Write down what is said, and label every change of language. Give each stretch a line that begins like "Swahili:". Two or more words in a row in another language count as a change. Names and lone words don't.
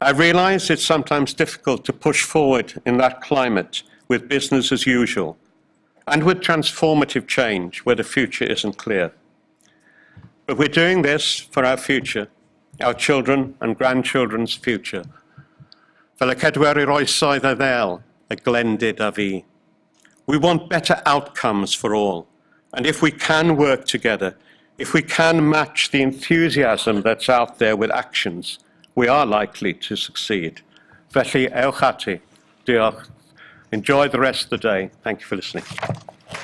English: I realise it's sometimes difficult to push forward in that climate with business as usual and with transformative change where the future isn't clear. But we're doing this for our future, our children and grandchildren's future.
Welsh: Fel y cedwer i'r oesoedd a ddel, y glendid a fi.
English: We want better outcomes for all. And if we can work together, if we can match the enthusiasm that's out there with actions, we are likely to succeed.
Welsh: Felly, ewch ati. Diolch.
English: Enjoy the rest of the day. Thank you for listening.